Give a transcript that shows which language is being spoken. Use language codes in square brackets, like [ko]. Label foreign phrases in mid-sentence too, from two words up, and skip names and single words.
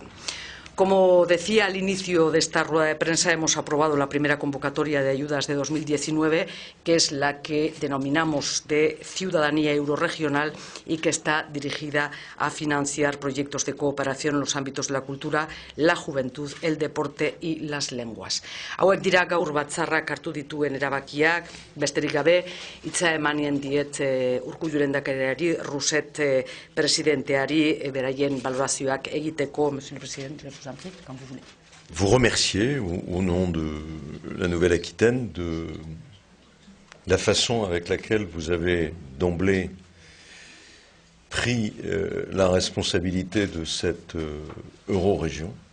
[es] Como decía al inicio de esta rueda de prensa, hemos aprobado la primera convocatoria de ayudas de 2019, que es la que denominamos de Ciudadanía Eurorregional y que está dirigida a financiar proyectos de cooperación en los ámbitos de la cultura, la juventud, el deporte y las lenguas. [eu] Hauek dira gaur batzarrak hartu dituen erabakiak, besterik gabe, hitza emanien diet Urkullu lehendakariari, Rousset presidenteari, beraien balorazioak egiteko. [fr] Monsieur le Président, quand vous voulez. Vous remercier au nom de la Nouvelle-Aquitaine de la façon avec laquelle vous avez d'emblée pris la responsabilité de cette euro-région.